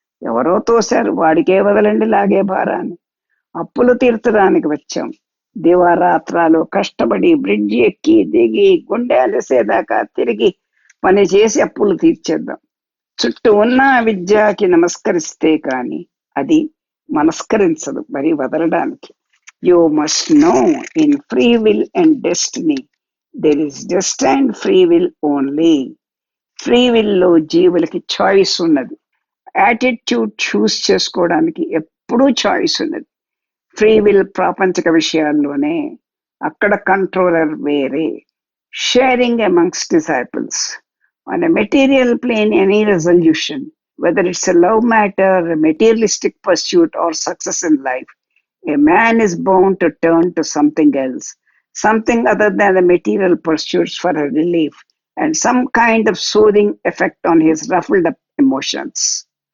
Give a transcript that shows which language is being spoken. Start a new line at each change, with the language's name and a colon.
Telugu: ఎవరో తోశారు, వాడికే వదలండి లాగే భారాన్ని. అప్పులు తీర్చడానికి వచ్చాం. దివారాత్రాలు కష్టపడి బ్రిడ్జి ఎక్కి దిగి గుండె అలసేదాకా తిరిగి పని చేసి అప్పులు తీర్చేద్దాం. చుట్టూ ఉన్న విద్యకి నమస్కరిస్తే కానీ అది మనస్కరించదు మరి వదలడానికి.
English: You must know in free will and destiny there is destined free will only.
Telugu: Free will లో జీవులకి చాయిస్ ఉన్నది. యాటిట్యూడ్ చూస్ చేసుకోవడానికి ఎప్పుడూ చాయిస్ ఉన్నది. ఫ్రీ విల్ ప్రాపంచిక విషయాల్లోనే, అక్కడ కంట్రోలర్ వేరే.
English: Sharing amongst disciples. On a material plane, any resolution whether it's a love matter, a materialistic pursuit, or success in life. A man is bound to turn to something else, something other than the material pursuits for a relief and some kind of soothing effect on his ruffled up emotions.